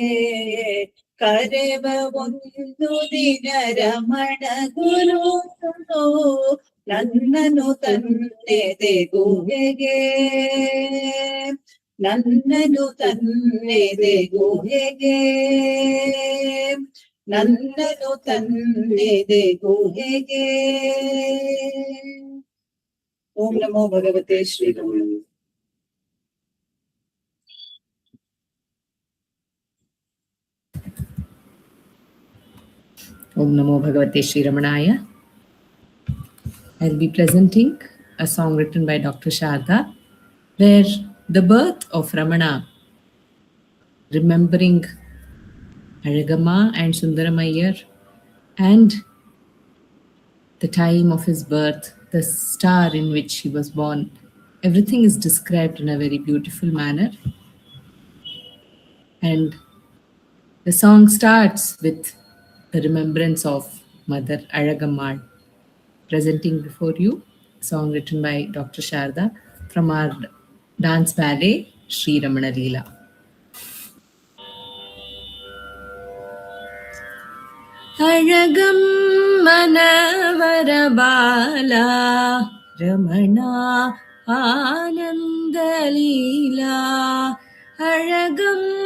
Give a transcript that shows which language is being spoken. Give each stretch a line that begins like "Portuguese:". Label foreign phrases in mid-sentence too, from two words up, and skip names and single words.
Kannada: ಕರೆವ ಒಂದು ದಿನ ರಮಣ ಗುರು ನನ್ನನು ತನ್ನೆದೆ ಗುಹೆಗೆ. ನನ್ನನು ತನ್ನೆದೆ ಗುಹೆಗೆ. ನನ್ನನು ತನ್ನೆದೆ ಗುಹೆಗೆ.
Sanskrit: ಓಂ ನಮೋ ಭಗವತೆ ಶ್ರೀ ರಾಮ. ॐ नमो भगवते श्री रमणाय.
English: I'll be presenting a song written by Dr. Sarada, where the birth of Ramana, remembering Alagamma and Sundaramayar, and the time of his birth, the star in which he was born, everything is described in a very beautiful manner. And The song starts with the remembrance of Mother Alagammal. Presenting before you, a song written by Dr. Sarada from our dance ballet, Sri Ramananjali. Alagam Manavarabala Ramana Anandalila Alagam